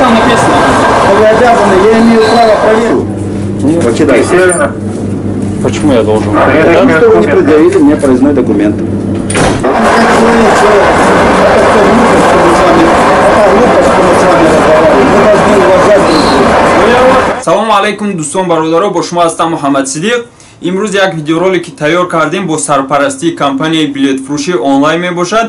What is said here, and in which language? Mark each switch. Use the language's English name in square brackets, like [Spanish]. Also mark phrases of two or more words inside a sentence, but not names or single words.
[Russian] написано? Вы обязаны, я имею право проверить. Покидайте. Почему я должен? Потому что вы не предъявили мне проездной документ. [Arabic] سلام عليكم [Tajik] дӯстон бародаро, бо шумо ҳастам Муҳаммад Сидиқ. имрӯз як видеоролики тайёр кардем бо сарпарастии компанияи билетфурӯшӣ онлайн мебошад.